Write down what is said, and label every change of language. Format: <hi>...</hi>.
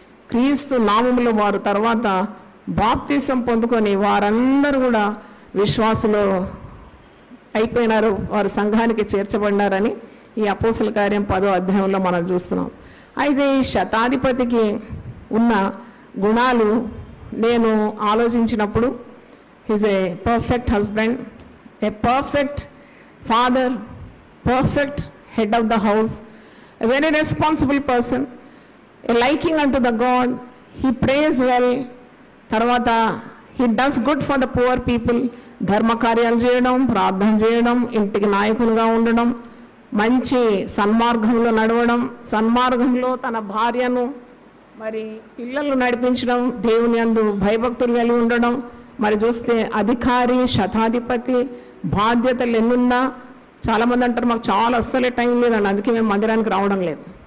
<te>క్రీస్తు నామములో వారు తర్వాత బాప్తిసం పొందుకొని వారందరూ కూడా విశ్వాసులో అయిపోయినారు, వారు సంఘానికి చేర్చబడినారని ఈ అపోస్తల కార్యం 10వ అధ్యాయంలో మనం చూస్తున్నాం. అయితే ఈ శతాధిపతికి ఉన్న గుణాలు నేను ఆలోచించినప్పుడు</te> <en>He's a perfect husband, a perfect father, perfect head of the house, a very responsible person, a liking unto the God. He prays well. తర్వాత he does good for the poor people.</en> <te>ధర్మ కార్యాలు చేయడం, ప్రార్థన చేయడం, ఇంటికి నాయకులుగా ఉండడం, మంచి సన్మార్గంలో నడవడం, సన్మార్గంలో తన భార్యను మరి పిల్లలు నడిపించడం, దేవుని యందు భయభక్తులు కలిగి ఉండడం. మరి చూస్తే అధికారి, శతాధిపతి, బాధ్యతలు ఎన్నున్నా చాలామంది అంటారు మాకు చాలా అస్సలే టైం లేదండి, అందుకే మేము మందిరానికి రావడం లేదు.</te>